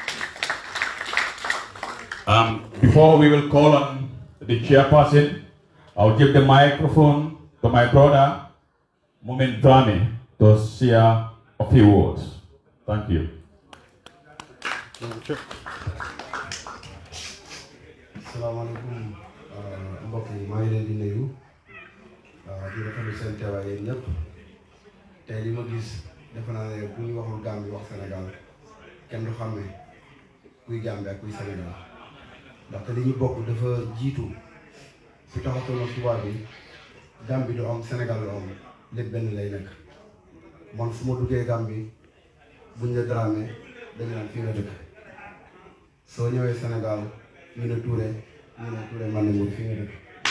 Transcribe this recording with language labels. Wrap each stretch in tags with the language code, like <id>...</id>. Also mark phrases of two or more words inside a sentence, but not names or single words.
<en>Before we will call on the chairperson, I'll give the microphone to my brother, Mumin Drame, to share a few words. Thank you.</en> <wo>Assalamualaikum mbokk yi maa ngi leen di nuyu di rafetlu seen teewaay yéen ñëpp tey li ma gis defe naa ne bu ñu waxul Gambie wax Sénégal kenn du xam ne kuy Gambie ak kuy Sénégal ndaxte li ñu bokk dafa jiitu fi taxatoon ak tubaab bi Gambie du am Sénégal du am lépp benn lay nekk man fu ma duggee Gambie buñ la Dramé dañ naan fii nga dëkk soo ñëwee Sénégal ñu ne Touré man ne fii nga dëkk</wo>